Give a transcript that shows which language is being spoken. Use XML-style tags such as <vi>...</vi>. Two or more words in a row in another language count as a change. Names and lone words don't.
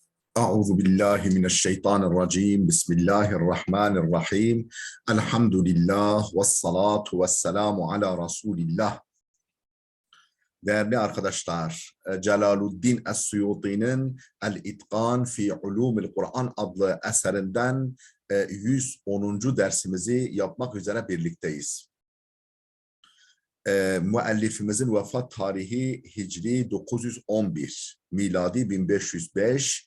<ar>أعوذ بالله من الشيطان الرجيم بسم الله الرحمن الرحيم الحمد لله والصلاة والسلام على رسول الله.</ar> <tr>Değerli arkadaşlar, Celaluddin Es-Suyuti'nin El-İtkan fi Ulumil Kur'an adlı eserinden 110. dersimizi yapmak üzere birlikteyiz. Müellifimizin vefat tarihi Hicri 911, miladi 1505.</tr>